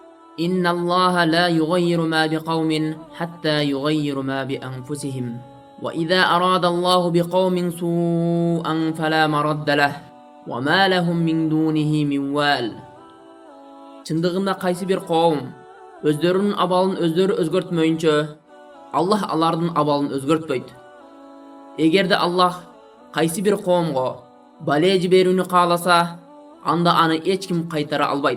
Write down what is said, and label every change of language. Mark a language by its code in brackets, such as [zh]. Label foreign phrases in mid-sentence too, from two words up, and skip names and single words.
[ar] إن الله لا يغير ما بقوم حتى يغيروا ما بأنفسهم وإذا أراد الله بقوم سوءا فلا مرد له وما لهم من دونه من وال. [ky] Чындыгында кайсы бир коом өздөрүнүн абалын өздөрү өзгөртмөйүнчө Аллах алардын абалын өзгөртпөйт. Эгерде Аллах кайсы бир коомго бале жиберүүнү кааласа, анда аны эч ким кайтара албайт.